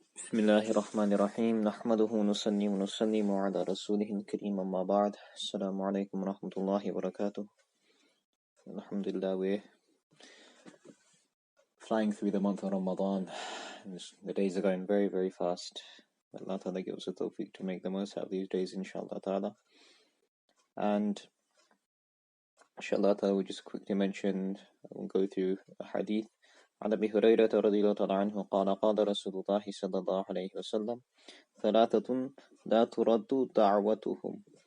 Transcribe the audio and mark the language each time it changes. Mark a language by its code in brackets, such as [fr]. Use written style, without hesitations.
[ar] بسم الله الرحمن الرحيم نحمده ونصلي ونسلم على رسوله الكريم أما بعد السلام عليكم ورحمة الله وبركاته. [en] Alhamdulillah, we're flying through the month of Ramadan. The days are going very, very fast. Allah Ta'ala gives us the tawfiq to make the most out of these days, inshallah Ta'ala. And inshallah Ta'ala, we just quickly mention, we'll go through a hadith. [ar] عن أبي هريرة رضي الله تعالى عنه قال قال رسول الله صلى الله عليه وسلم ثلاثة لا ترد دعوتهم